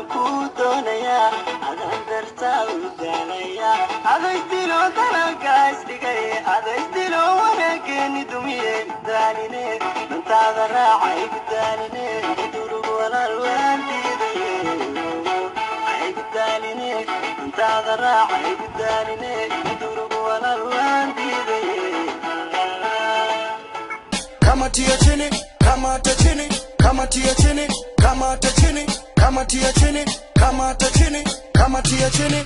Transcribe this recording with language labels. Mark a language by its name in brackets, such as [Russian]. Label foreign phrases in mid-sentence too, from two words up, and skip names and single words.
[Somali] ku doonaya adan darta u dalaya aday dilo dalagaas dhigay aday dilo wanaagani dumiye daaline intaada raacay daaline durug walaal waandiiday ay daaline intaada raacay daaline durug walaal waandiiday [Swahili] Kama tia chini, kama ta chini, kama tia chini, kama ta chini, kama tia chini, kama ta chini, kama tia chini.